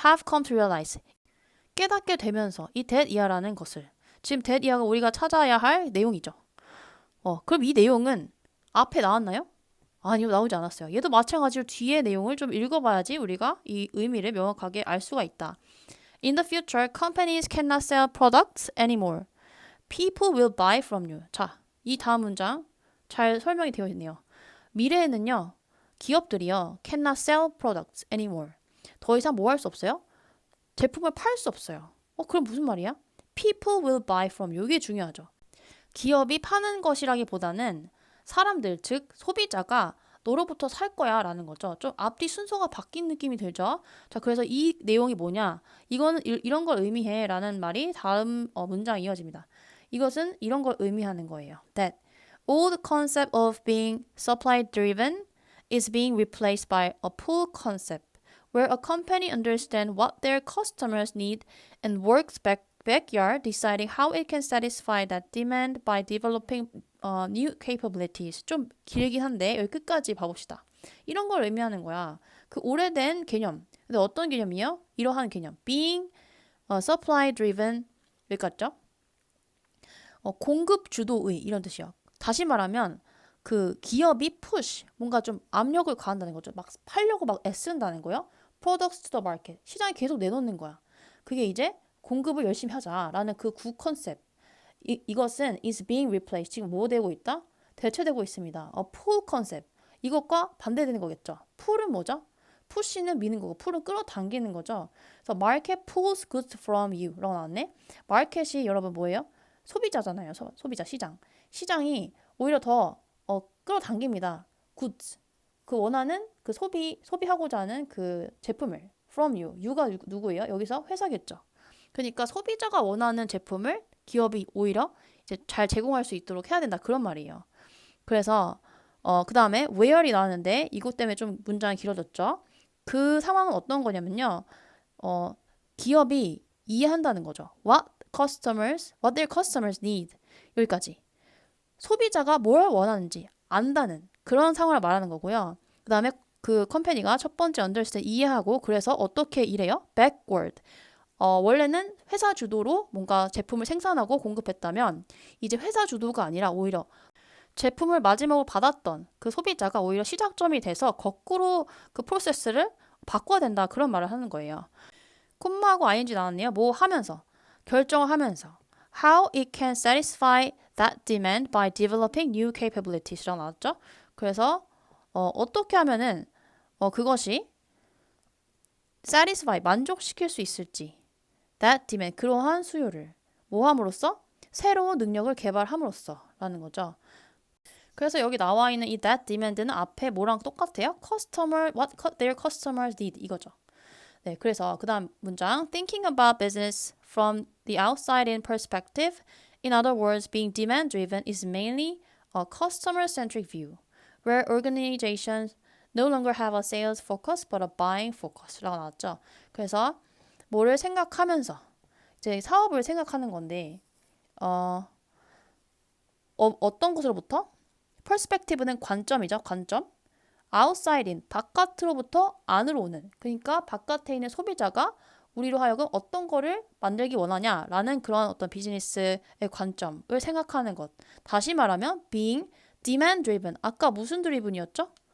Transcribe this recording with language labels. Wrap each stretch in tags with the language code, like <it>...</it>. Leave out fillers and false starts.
<en>have come to realize</en> <ko>깨닫게 되면서 이 that 이하라는 것을 지금 that 이하가 우리가 찾아야 할 내용이죠. 그럼 이 내용은 앞에 나왔나요? 아니요, 나오지 않았어요. 얘도 마찬가지로 뒤에 내용을 좀 읽어봐야지 우리가 이 의미를 명확하게 알 수가 있다.</ko> <en>In the future, companies cannot sell products anymore. People will buy from you.</en> <ko>자, 이 다음 문장 잘 설명이 되어 있네요. 미래에는요, 기업들이요,</ko> <en>cannot sell products anymore.</en> <ko>더 이상 뭐 할 수 없어요? 제품을 팔 수 없어요. 그럼 무슨 말이야?</ko> <en>People will buy from you.</en> <ko>이게 중요하죠. 기업이 파는 것이라기보다는 사람들, 즉 소비자가 너로부터 살 거야 라는 거죠. 좀 앞뒤 순서가 바뀐 느낌이 들죠. 자, 그래서 이 내용이 뭐냐? 이거는 이런 걸 의미해 라는 말이 다음 문장에 이어집니다. 이것은 이런 걸 의미하는 거예요.</ko> <en>That old concept of being supply driven is being replaced by a pull concept where a company understands what their customers need and works backyard deciding how it can satisfy that demand by developing new capabilities.</en> <ko>좀 길긴 한데 여기 끝까지 봐봅시다. 이런 걸 의미하는 거야. 그 오래된 개념. 근데 어떤 개념이요? 이러한 개념.</ko> <en>being supply driven</en> <ko>여기까지죠. 공급 주도의 이런 뜻이요. 다시 말하면 그 기업이 push 뭔가 좀 압력을 가한다는 거죠. 막 팔려고 막 애쓴다는 거요.</ko> <en>products to the market.</en> <ko>시장에 계속 내놓는 거야. 그게 이제 공급을 열심히 하자라는 그 구 컨셉. 이것은</ko> <en>is being replaced.</en> <ko>지금 뭐 되고 있다? 대체되고 있습니다. pull 컨셉. 이것과 반대되는 거겠죠. pull은 뭐죠? push는 미는 거고 pull은 끌어당기는 거죠. 그래서</ko> <en>market pulls goods from you</en> <ko>라고 나왔네. 마켓이 여러분 뭐예요? 소비자잖아요. 소비자 시장. 시장이 오히려 더 끌어당깁니다.</ko> <en>goods.</en> <ko>그 원하는 그 소비하고자 하는 그 제품을</ko> <en>from you.</en> <ko>you가 누구예요? 여기서 회사겠죠. 그러니까 소비자가 원하는 제품을 기업이 오히려 이제 잘 제공할 수 있도록 해야 된다. 그런 말이에요. 그래서 그 다음에 where이 나왔는데 이것 때문에 좀 문장이 길어졌죠. 그 상황은 어떤 거냐면요. 기업이 이해한다는 거죠.</ko> <en>What their customers need.</en> <ko>여기까지. 소비자가 뭘 원하는지 안다는 그런 상황을 말하는 거고요. 그 다음에 그 컴퍼니가 첫 번째 understand 이해하고 그래서 어떻게 일해요?</ko> <en>backward.</en> <ko>원래는 회사 주도로 뭔가 제품을 생산하고 공급했다면 이제 회사 주도가 아니라 오히려 제품을 마지막으로 받았던 그 소비자가 오히려 시작점이 돼서 거꾸로 그 프로세스를 바꿔야 된다. 그런 말을 하는 거예요. 콤마하고 ing 나왔네요. 뭐 하면서 결정을 하면서</ko> <en>how it can satisfy that demand by developing new capabilities라고 나왔죠.</en> <ko>그래서 어떻게 하면은 그것이 satisfy 만족시킬 수 있을지 that demand 그러한 수요를 뭐 함으로써 새로운 능력을 개발함으로써 라는 거죠. 그래서 여기 나와 있는 이 that demand는 앞에 뭐랑 똑같아요?</ko> <en>what their customers need</en> <ko>이거죠. 네, 그래서 그 다음 문장</ko> <en>thinking about business from the outside in perspective. In other words, being demand driven is mainly a customer centric view where organizations no longer have a sales focus but a buying focus라고 나왔죠.</en> <ko>그래서 뭐를 생각하면서 이제 사업을 생각하는 건데 어떤 것으로부터? perspective는 관점이죠. 관점. outside in 바깥으로부터 안으로 오는 그러니까 바깥에 있는 소비자가 우리로 하여금 어떤 거를 만들기 원하냐라는 그런 어떤 비즈니스의 관점을 생각하는 것. 다시 말하면</ko> <en>being demand driven.</en> <ko>아까 무슨 driven이었죠?</ko>